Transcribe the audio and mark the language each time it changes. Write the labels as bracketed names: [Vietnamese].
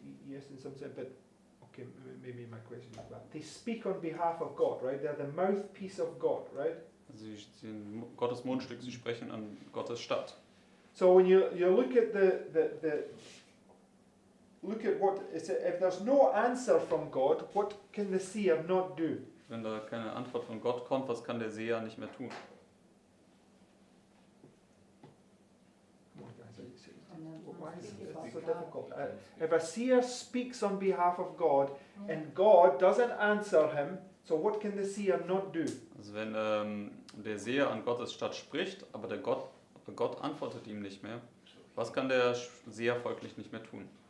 [English] Yes, in some sense, but okay, maybe my question is that. They speak on behalf of God, right? They're the mouthpiece of God, right? [German] Also sie sind Gottes Mundstück, sie sprechen an Gottes statt. [English] So when you look at look at what it's if there's no answer from God, what can the seer not do? [German] Wenn da keine Antwort von Gott kommt, was kann der Seher nicht mehr tun? [English] Why is it so difficult? If a seer speaks on behalf of God and God doesn't answer him, so what can the seer not do? [German] Also wenn der Seher an Gottes statt spricht, aber Gott antwortet ihm nicht mehr, was kann der Seher folglich nicht mehr tun?